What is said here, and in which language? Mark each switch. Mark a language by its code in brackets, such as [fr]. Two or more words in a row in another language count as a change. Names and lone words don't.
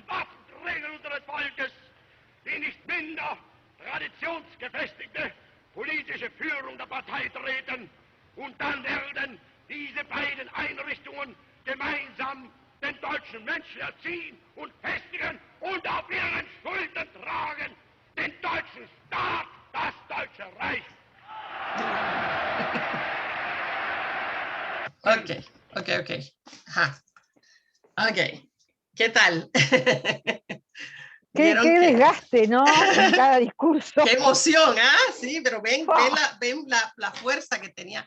[de] Waffenträger unseres Volkes, die nicht minder traditionsgefestigte politische Führung der Partei treten, und dann werden diese beiden Einrichtungen gemeinsam den deutschen Menschen erziehen und festigen und auf ihren Schultern tragen den deutschen Staat, das Deutsche Reich. [es] Ok. Ajá. Ok. ¿Qué tal? Qué desgaste, ¿no? En cada discurso. Qué emoción, ¿ah? Sí, pero ven la fuerza que tenía.